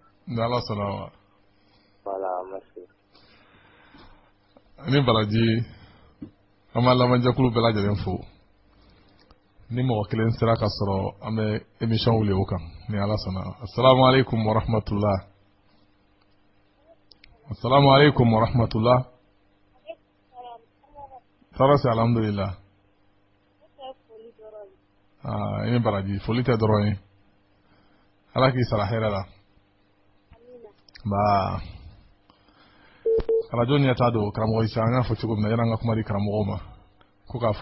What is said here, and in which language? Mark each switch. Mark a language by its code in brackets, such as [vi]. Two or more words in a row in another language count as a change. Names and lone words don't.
[bm] ni Ala sɔnna ma [fr] voilà merci [bm] ni baraji an b'a lamɛnjɛkulu bɛɛ lajɛlen fo ni mɔgɔ kelen sera ka sɔrɔ an bɛ émission wuli o kan ni Ala sɔnna [ar] السلام عليكم ورحمة الله السلام عليكم ورحمة الله [bm] tɔɔrɔ si alhamdulillah i ni baraji foli tɛ dɔrɔn ye Ala k'i sara hɛrɛ la ba radio ɲɛta don karamɔgɔ Isa an y'a fɔ cogo min na yan'an ka kuma di karamɔgɔw ma ko k'a